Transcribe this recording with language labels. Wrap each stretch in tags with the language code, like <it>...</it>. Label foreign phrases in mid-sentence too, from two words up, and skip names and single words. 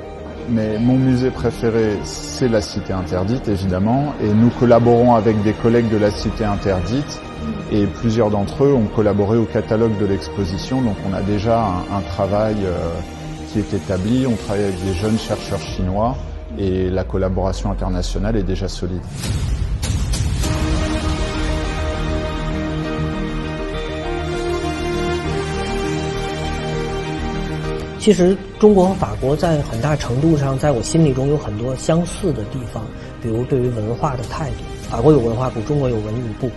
<fr>Mais mon musée préféré, c'est la Cité Interdite, évidemment, et nous collaborons avec des collègues de la Cité Interdite, et plusieurs d'entre eux ont collaboré au catalogue de l'exposition, donc on a déjà un travail qui est établi, on travaille avec des jeunes chercheurs chinois, et la collaboration internationale est déjà solide.</fr> <zh>其实中国和法国在很大程度上在我心里中有很多相似的地方，比如对于文化的态度，法国有文化部，中国有文旅部。</zh>